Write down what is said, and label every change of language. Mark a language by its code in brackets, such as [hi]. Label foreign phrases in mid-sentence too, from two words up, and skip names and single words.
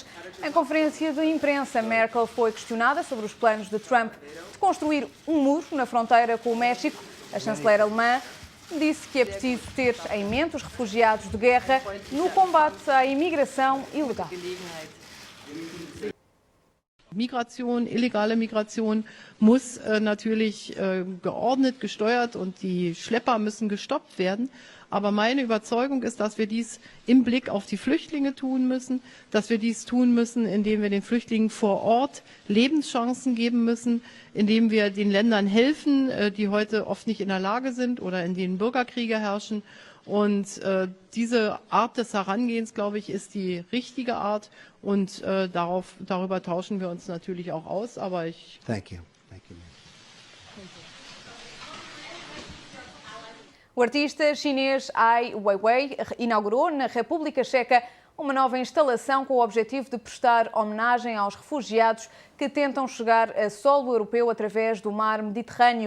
[pt] Em conferência de imprensa, Merkel foi questionada sobre os planos de Trump de construir um muro na fronteira com o México. A chanceler alemã disse que é preciso ter em mente os refugiados de guerra no combate à imigração ilegal. [de] Migration, illegale Migration muss natürlich geordnet, gesteuert und die Schlepper müssen gestoppt werden. Aber meine Überzeugung ist, dass wir dies im Blick auf die Flüchtlinge tun müssen, dass wir dies tun müssen, indem wir den Flüchtlingen vor Ort Lebenschancen geben müssen, indem wir den Ländern helfen, die heute oft nicht in der Lage sind oder in denen Bürgerkriege herrschen. Und diese Art des Herangehens, glaube ich, ist die richtige Art. Und darüber tauschen wir uns natürlich auch aus. Aber ich. [en] Thank you. Thank you. [pt] O artista chinês Ai Weiwei inaugurou na República Checa uma nova instalação com o objetivo de prestar homenagem aos refugiados que tentam chegar a solo europeu através do mar Mediterrâneo.